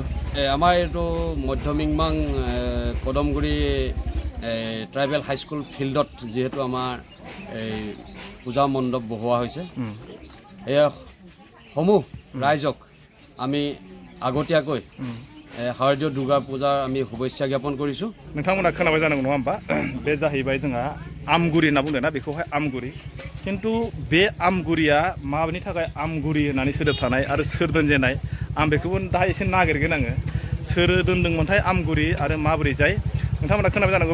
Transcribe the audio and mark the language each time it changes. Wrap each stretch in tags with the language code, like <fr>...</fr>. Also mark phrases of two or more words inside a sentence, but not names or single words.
<as>আমাৰ এইটো মধ্যমিংমাং কদমগুৰি ট্ৰাইবেল হাইস্কুল ফিল্ডত যিহেতু আমাৰ এই পূজা মণ্ডপ বহোৱা হৈছে, এয়া সমূহ ৰাইজক আমি আগতীয়াকৈ শাৰদীয় দুৰ্গা পূজাৰ আমি শুভেচ্ছা জ্ঞাপন কৰিছোঁ।</as> <brx>नोंथांमोना खोनाबाय जानांगौ नङा होमबा? बे जाहैबाय जोंहा आमगुरि होनना बुंदों ना, बेखौहाय आमगुरि। खिन्थु बे आमगुरिया मानि थाखाय आमगुरि होननानै सोदोब थानाय आरो सोर दोनजेननाय आं बेखौबो दा एसे नागिरगोन आङो। सोर दोनदोंमोनथाय आमगुरि आरो माबोरै जाय नोंथांमोना खोनाबाय जानांगौ।</brx>